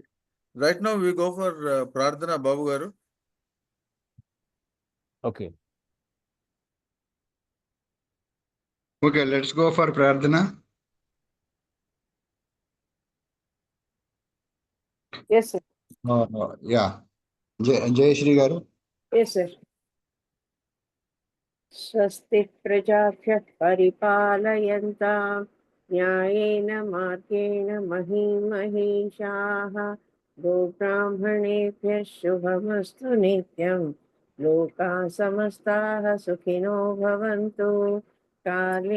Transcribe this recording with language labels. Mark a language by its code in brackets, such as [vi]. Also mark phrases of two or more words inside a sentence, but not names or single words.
[en] Right now we go for Prarthana Babu Garu. Okay. Okay, let's go for Prarthana. Yes, sir. Yeah. Jai Shri Garu. Yes, sir. [sa] स्वस्ति प्रजाभ्यः परिपालयन्तां न्यायेन मार्गेण महीं महिषाः गोब्राह्मणेभ्यः शुभमस्तु नित्यं लोकाः समस्ताः सुखिनो भवन्तु काले